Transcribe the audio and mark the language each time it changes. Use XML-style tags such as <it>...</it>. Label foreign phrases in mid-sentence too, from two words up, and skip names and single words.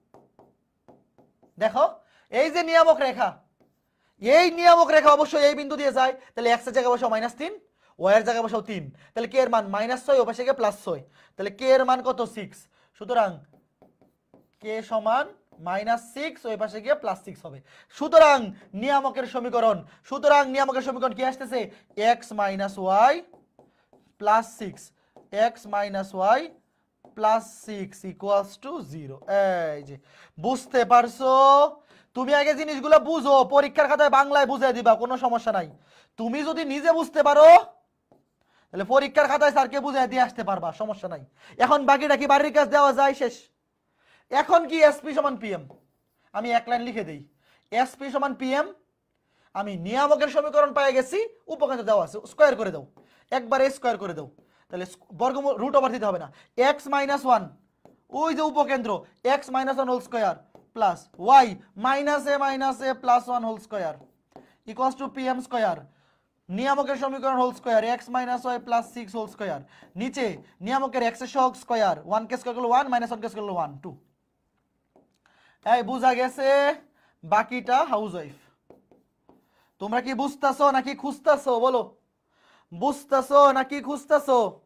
<bn>দেখো এই যে নিয়ামক রেখা এই নিয়ামক রেখা অবশ্যই এই বিন্দু দিয়ে যায় তাহলে x এর জায়গায় বসাও -3 y এর জায়গায় বসাও 3 তাহলে k এর মান -6 ও পাশে গিয়ে +6 তাহলে k এর মান কত 6 সুতরাং k সমান -6 ওই পাশে গিয়ে +6 হবে সুতরাং নিয়ামকের সমীকরণ কি আসতেছে x - y +6 x - y +6 = 0 এই যে বুঝতে পারছো তুমি আগে জিনিসগুলো বুঝো পরীক্ষার খাতায় বাংলায় বুঝিয়ে দিবা কোনো সমস্যা নাই তুমি যদি নিজে বুঝতে পারো তাহলে পরীক্ষার খাতায় স্যারকে বুঝিয়ে দিয়ে আসতে পারবা সমস্যা নাই এখন বাকিটা কি বাড়ির কাজ দেওয়া যায় শেষ এখন কি SP = PM আমি এক লাইন লিখে দেই SP = PM আমি নিয়ামকের সমীকরণ পেয়ে গেছি উপকেন্দ্র দেওয়া আছে স্কয়ার করে দাও একবারে স্কয়ার করে দাও তাহলে বর্গমূল √ দিতে হবে না x - 1 ওই যে উপকেন্দ্র x - 1</bn> <en>whole square plus</en> <bn>y - a + 1</bn> <en>whole square</en> <bn>= PM স্কয়ার নিয়ামকের সমীকরণ</bn> <en>whole square</en> <bn>x - y + 6</bn> <en>whole square</en> <bn>নিচে নিয়ামকের x এর সহগ স্কয়ার 1 কে স্কয়ার করলে 1 - 1 কে স্কয়ার করলে 1 2 এই বুঝা গেছে বাকিটা হাউসওয়াইফ তোমরা কি বুঝতাছো নাকি খুঁজতাছো বলো বুঝতাছো নাকি খুঁজতাছো</bn>